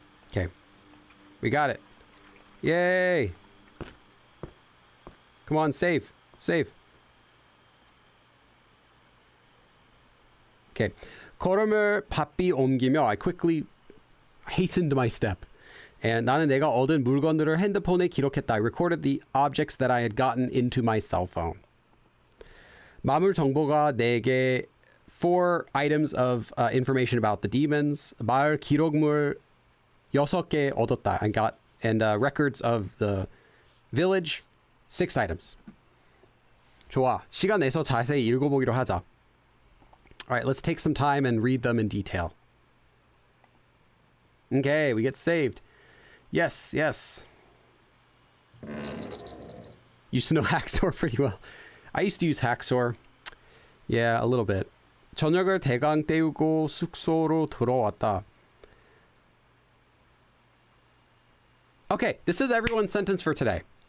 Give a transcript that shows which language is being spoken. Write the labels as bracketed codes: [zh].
[en] Okay. We got it. Yay! Come on, save. Save. Okay. [ko] 걸음을 바삐 옮기며 [en] I quickly hastened my step. And [ko] 나는 내가 얻은 물건들을 핸드폰에 기록했다. [en] I recorded the objects that I had gotten into my cell phone. [ko] 마물 정보가 4개, [en] 4 items of information about the demons. [ko] 마을 기록물 6개 얻었다. [en] I got and records of the village 6 items. [ko] 좋아. 시간 내서 자세히 읽어보기로 하자. [en] All right, let's take some time and read them in detail. Okay, we get saved. Yes, yes. Used to know Hacksaw pretty well. I used to use Hacksaw. Yeah, a little bit. [ko] 저녁을 대강 때우고 숙소로 들어왔다. [en] Okay, this is everyone's sentence for today.